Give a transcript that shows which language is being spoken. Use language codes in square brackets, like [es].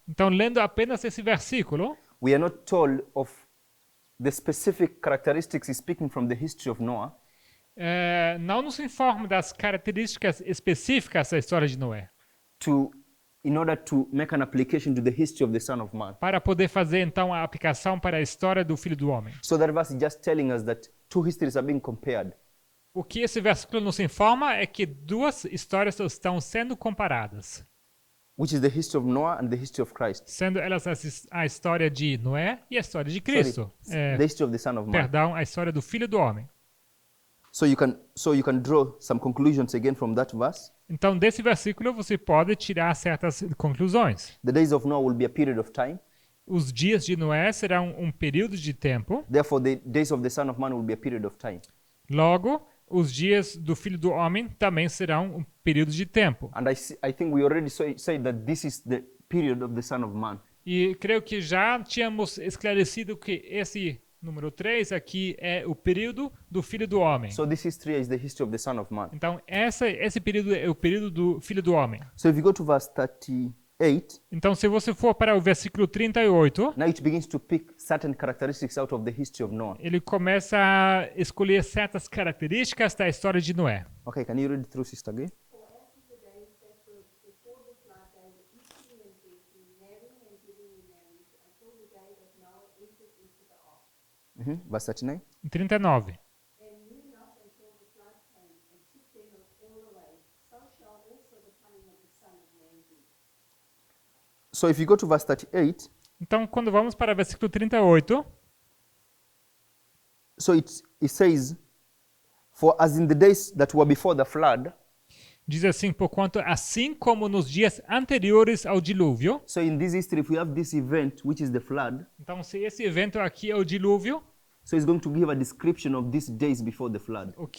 [pt] Então lendo apenas esse versículo, [en] we are not told of the specific characteristics he's speaking from the history of Noah, [pt] não nos informa das características específicas da história de Noé, [en] in order to make an application to the history of the Son of Man. [pt] para poder fazer então a aplicação para a história do Filho do Homem. [en] So that verse is just telling us that two histories are being compared. [pt] O que esse versículo nos informa é que duas histórias estão sendo comparadas, [en] Which is the history of Noah and the history of Christ. [pt] sendo elas a história de Noé e a história de Cristo. [en] The history of the Son of Man. [pt] Perdão, a história do Filho do Homem. [en] So you can draw some conclusions again from that verse. [pt] Então, desse versículo você pode tirar certas conclusões. [en] The days of Noah will be a period of time. [pt] Os dias de Noé serão um período de tempo. [en] Therefore, the days of the Son of Man will be a period of time. [pt] Logo, os dias do Filho do Homem também serão um período de tempo. [en] And I think we already said that this is the period of the Son of Man. [pt] E creio que já tínhamos esclarecido que esse número 3 aqui é o período do Filho do Homem. [en] So this history is the history of the Son of Man. [pt] Então, esse período é o período do Filho do Homem. [en] So if you go to verse 38, [pt] Então, se você for para o versículo 38, [en] now it begins to pick certain characteristics out of the history of Noah. [pt] ele começa a escolher certas características da história de Noé. [en] Okay, can you read it through, Sister Gay? For after the days that were before the flood, they were eating and drinking, marrying and giving in marriage, until the day that Noah entered into the ark, Verse 39. [pt] 39. [en] and knew not until the flood came and took them all away. So shall also the coming of the Son of Man be. So if you go to verse 38, [pt] Então, quando vamos para o versículo 38, [en] so it says, for as in the days that were before the flood, [pt] diz assim, porquanto assim como nos dias anteriores ao dilúvio. [en] so in this history, if we have this event, which is the flood, [pt] Então, se esse evento aqui é o dilúvio, [en] so it's going to give a description of these days before the flood.